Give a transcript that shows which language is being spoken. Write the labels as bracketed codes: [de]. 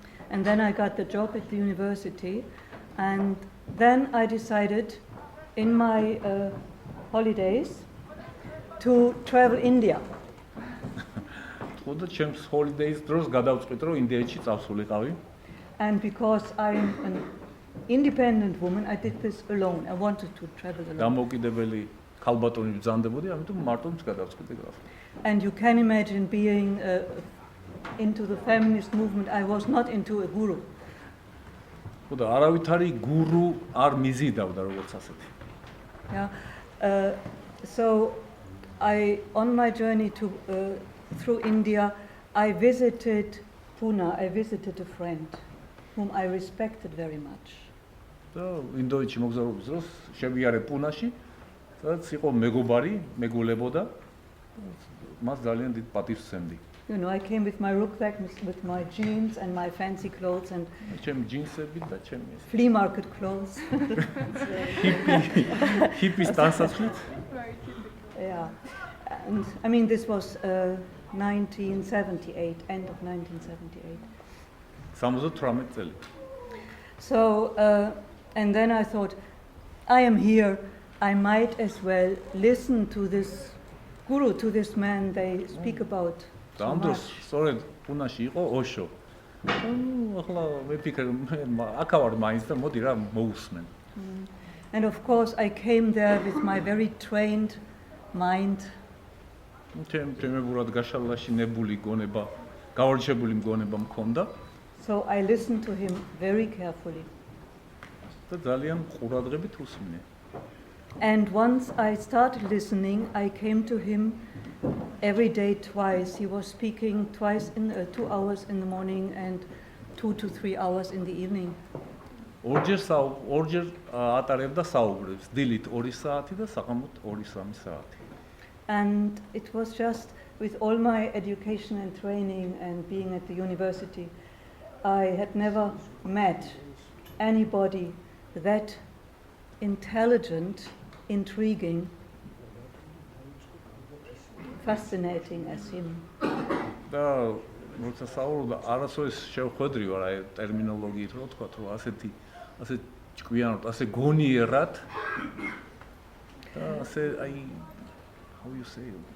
[en] And then I got the job at the university, and then I decided in my holidays to travel India. [ka] ხოდა ჩემს holidays დროს გადავწყვიტ, რომ ინდოეთში წავსულიყავი. [en] And because I'm an independent woman, I did this alone. I wanted to travel alone. [ka] დამოუკიდებელი ქალბატონი ბრძანდებოდი, ამიტომ მარტო გადავწყვიტე გასვლა. [en] And you can imagine being into the feminist movement. I was not into a guru. [ka] ხოდა არავითარი გურუ არ მიზიდავდა როგორც ასეთი. [en] Yeah. So on my journey through India, I visited Pune. I visited a friend whom I respected very much. [ka] და ინდოეთში მოგზაურობის დროს შევიარე პუნაში, სადაც იყო მეგობარი, მეგულებოდა. მას ძალიან დიდ პატივს ვსემდი. [en] You know, I came with my rucksack, with my jeans and my fancy clothes and [ka] ჩემი ჯინსები და ჩემი [en] flea market clothes. [ka] ჰიპის დასასვლით. [en] Yeah. And I mean, this was 1978, end of 1978. [ka] 78 წელი. [en] So, and then I thought, I am here, I might as well listen to this guru, to this man they speak about so [ka] ამ დროს [en] much. [ka] სწორედ პუნაში იყო ოშო. ახლა ვიფიქრე, აქავარ მაინც და მოდი რა მოусმენ. [en] And of course, I came there with my very trained mind. [ka] ჩემებურად გაშალაშინებული გონება, გავარჩებული მგონება მქონდა. [en] So I listened to him very carefully. [ka] და ძალიან ყურადღებით უსმინე. [en] And once I started listening, I came to him every day twice. He was speaking twice in 2 hours in the morning and 2 to 3 hours in the evening. [ka] ორჯერ ატარებდა საუბრებს, დილით 2 საათი და საღამოთ 2-3 საათი. [en] And it was just with all my education and training and being at the university, I had never met anybody that intelligent, intriguing, fascinating as him. [ka] და როცა საუბრობდა, არასოდეს შევხვედრი ვარ აი ტერმინოლოგიით რო თქვა, რომ ასე ჭკვიანად, ასე გონიერად და ასე აი [en] how you say